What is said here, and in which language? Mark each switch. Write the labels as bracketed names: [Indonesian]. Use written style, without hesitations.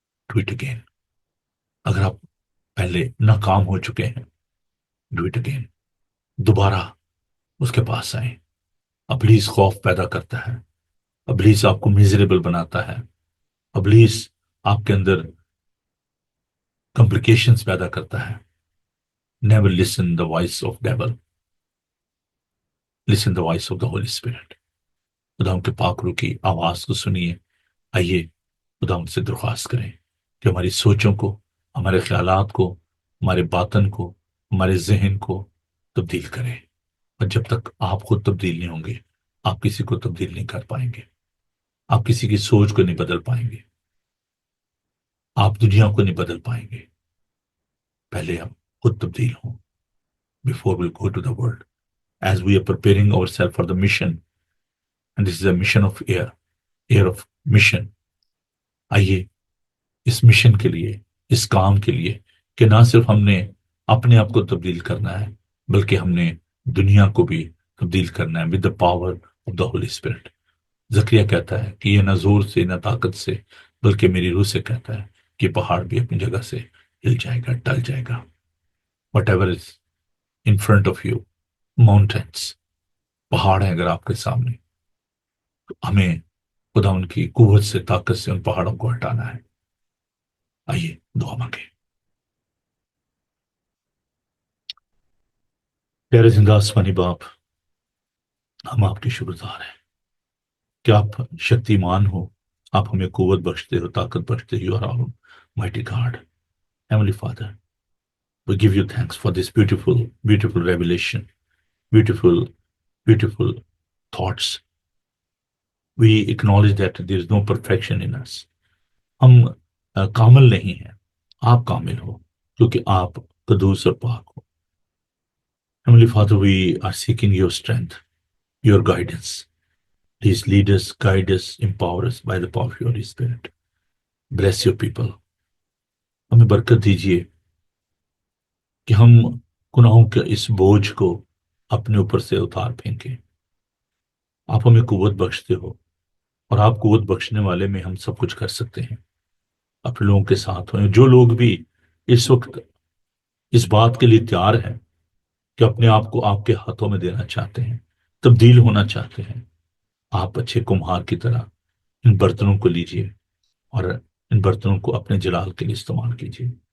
[English] Do it again. [Urdu] اگر آپ پہلے ناکام ہو چکے ہیں، ڈو اٹ اگین. دوبارہ اس کے پاس آئیں. ابلیس خوف پیدا کرتا ہے، ابلیس آپ کو میزریبل بناتا ہے، ابلیس آپ کے اندر کمپلیکیشنز پیدا کرتا ہے. [English] Never listen the voice of devil, listen the voice of the holy spirit. [Urdu] خدا ان کے پاک روح کی آواز کو سنیے. آئیے خدا ان سے درخواست کریں کہ ہماری سوچوں کو، ہمارے خیالات کو، ہمارے باطن کو، ہمارے ذہن کو تبدیل کریں. اور جب تک آپ خود تبدیل نہیں ہوں گے، آپ کسی کو تبدیل نہیں کر پائیں گے. آپ کسی کی سوچ کو نہیں بدل پائیں گے. آپ دنیا کو نہیں بدل پائیں گے. پہلے ہم خود تبدیل ہوں. [English] Before we go to the world, as we are preparing ourselves for the mission, and this is a mission of air of mission. [Urdu] آئیے اس مشن کے لیے، اس کام کے لیے کہ نہ صرف ہم نے اپنے آپ کو تبدیل کرنا ہے، بلکہ ہم نے دنیا کو بھی تبدیل کرنا ہے [English] with the power of the Holy Spirit. [Urdu] زکریا کہتا ہے کہ یہ نہ زور سے نہ طاقت سے بلکہ میری روح سے کہتا ہے کہ پہاڑ بھی اپنی جگہ سے ہل جائے گا، ٹل جائے گا. [English] Whatever is in front of you, mountains، [Urdu] پہاڑ ہیں اگر آپ کے سامنے، تو ہمیں خدا ان کی قوت سے، طاقت سے ان پہاڑوں کو ہٹانا ہے. آئیے دعا مانگیں. پیارے زندہ آسمانی باپ، ہم آپ کے شکر گزار ہیں کہ آپ شکتیمان ہو. آپ ہمیں قوت بخشتے ہو، طاقت بخشتے ہو. [English] You are our mighty God. Heavenly father, we give you thanks for this beautiful revelation, beautiful thoughts. We acknowledge that there is no perfection in us. [Urdu] ہم کامل نہیں ہیں، آپ کامل ہو کیونکہ آپ قدوس اور پاک ہو. [English] Heavenly Father, we are seeking your strength, your guidance. Please lead us, guide us, empower us by the power of your Holy Spirit. Bless your people. [Urdu] ہمیں برکت دیجیے کہ ہم گناہوں کے اس بوجھ کو اپنے اوپر سے اتار پھینکیں. آپ ہمیں قوت بخشتے ہو، اور آپ قوت بخشنے والے میں ہم سب کچھ کر سکتے ہیں. اپنے لوگوں کے ساتھ ہوئیں. جو لوگ بھی اس وقت اس بات کے لیے تیار ہیں کہ اپنے آپ کو آپ کے ہاتھوں میں دینا چاہتے ہیں، تبدیل ہونا چاہتے ہیں، آپ اچھے کمہار کی طرح ان برتنوں کو لیجئے اور ان برتنوں کو اپنے جلال کے لیے استعمال کیجیے.